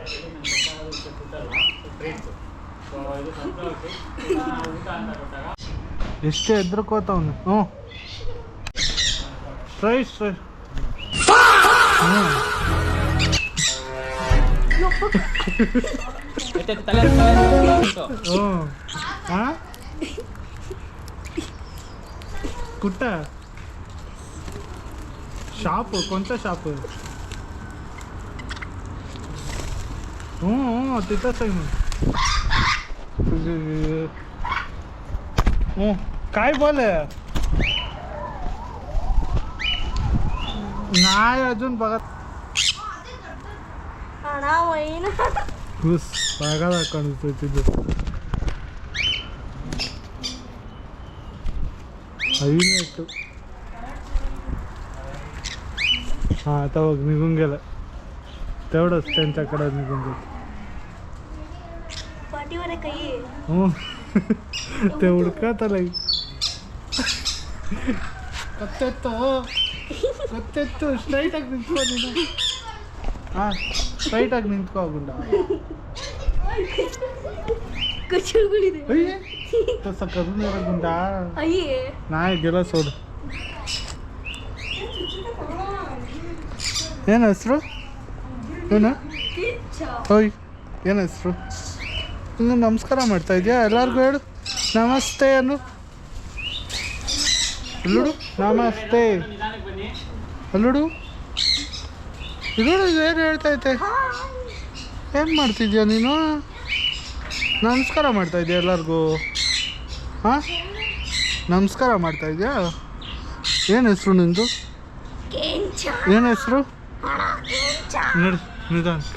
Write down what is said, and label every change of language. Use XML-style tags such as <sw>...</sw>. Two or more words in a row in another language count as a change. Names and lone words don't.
<kn>ಎಷ್ಟೇ ಎದ್ರಕೋತವನು.</kn> <mr>ಹ್ಞೂ ಸ್ಟ್ರೈಟ್ ಹ್ಞೂ ಹಾಂ कुठं शॉप कोणतं शॉप. तिथंच आहे मग. काय बोल नाही अजून बघत.</mr> <kn>ಹುಸ್ ಸಾಗದ ಕಾಣಿಸ್ತೈತಿದ್ದು</kn> <mr>5 मिनिट हां आता बघ निघून गेलं तेवढंच त्यांच्याकडे निघून गेलं पाठीवर आहे काही हो ते</mr> <kn>ಹುಡ್ಕತ್ತಲ್ಲ ಕತ್ತೆತ್ತು ಸ್ಟ್ರೈಟಾಗಿ ನಿಂತ್ಕೋ ನೀನು ಹಾಂ ಸ್ಟ್ರೈಟಾಗಿ ನಿಂತ್ಕೋ ಗುಂಡ ಕಚ್ಚುಗಳಿದೆ</kn> <mr>ಅಯ್ಯೇ तसं करून जरा गुंडा अये नाही गेला सोड</mr> <kn>ಏನು ಹೆಸರು ಏನು ಹೋಯ್ ಏನು ಹೆಸರು ಇನ್ನು ನಮಸ್ಕಾರ ಮಾಡ್ತಾ ಇದೆಯಾ ಎಲ್ಲರಿಗೂ ಹೇಳು ನಮಸ್ತೆ ಅನ್ನು ಅಲ್ಲುಡು ನಮಸ್ತೆ ಅಲ್ಲುಡು ಇಲ್ಲುಡು ಏನು ಹೇಳ್ತೈತೆ ಏನು ಮಾಡ್ತಿದ್ಯಾ ನೀನು ನಮಸ್ಕಾರ ಮಾಡ್ತಾ ಇದೆಯಾ ಎಲ್ಲರಿಗೂ ಹಾಂ ನಮಸ್ಕಾರ ಮಾಡ್ತಾ ಇದೆಯಾ ಏನು ಹೆಸರು ನಿಂದು ಏನು ಹೆಸರು ನೋಡಿ ನಿಧಾನ</kn>